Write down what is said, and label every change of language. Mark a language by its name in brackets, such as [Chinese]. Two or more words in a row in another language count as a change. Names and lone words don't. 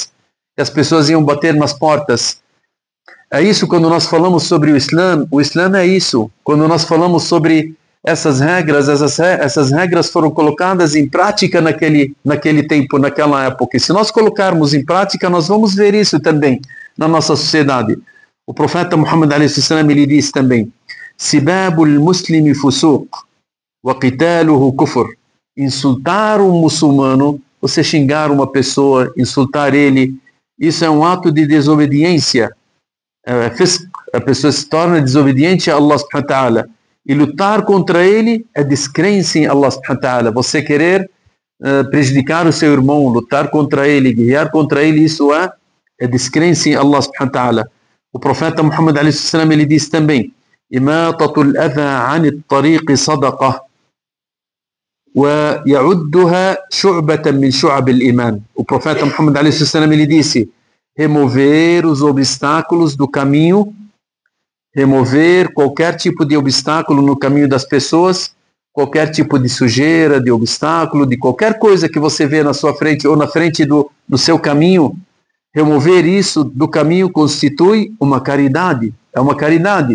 [Portuguese] E as pessoas iam bater nas portas. É isso quando nós falamos sobre o Islã é isso. Quando nós falamos sobre essas regras foram colocadas em prática naquele tempo, naquela época. E se nós colocarmos em prática, nós vamos ver isso também na nossa sociedade. O profeta Muhammad a.s. ele diz também, [Arabic] سباب المسلم فسوق وقتاله كفر. [Portuguese] Insultar um muçulmano, você xingar uma pessoa, insultar ele, isso é um ato de desobediência. A pessoa se torna desobediente a Allah [Arabic] سبحانه وتعالى. [Portuguese] E lutar contra ele é descrença em Allah [Arabic] سبحانه وتعالى. [Portuguese] Você querer prejudicar o seu irmão, lutar contra ele, guerrear contra ele, isso é descrença em Allah [Arabic] سبحانه وتعالى. [Portuguese] O profeta Muhammad a.s. ele diz também, [Arabic] إماطة الأذى عن الطريق صدقة ويعدها شعبة من شعب الإيمان. [Portuguese] O profeta Muhammad a.s. ele disse, remover os obstáculos do caminho, remover qualquer tipo de obstáculo no caminho das pessoas, qualquer tipo de sujeira, de obstáculo, de qualquer coisa que você vê na sua frente ou na frente do seu caminho, remover isso do caminho constitui uma caridade, é uma caridade.